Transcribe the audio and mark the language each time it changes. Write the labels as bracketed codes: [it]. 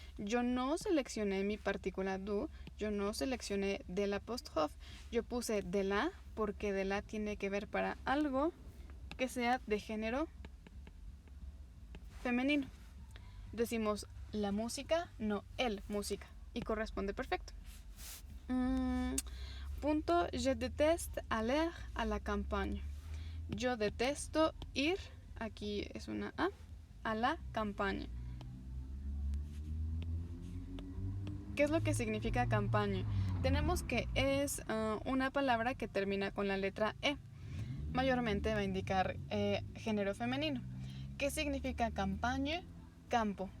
[es] Yo no seleccioné mi partícula du, yo no seleccioné del apóstrofe, yo puse de la porque de la tiene que ver para algo que sea de género femenino. Decimos la música, no el música, y corresponde perfecto. Punto, [fr] je déteste aller à la campagne. [es] Yo detesto ir, aquí es una a la campaña. ¿Qué es lo que significa campaña? Tenemos que es una palabra que termina con la letra E. Mayormente va a indicar género femenino. ¿Qué significa campaña? Campo.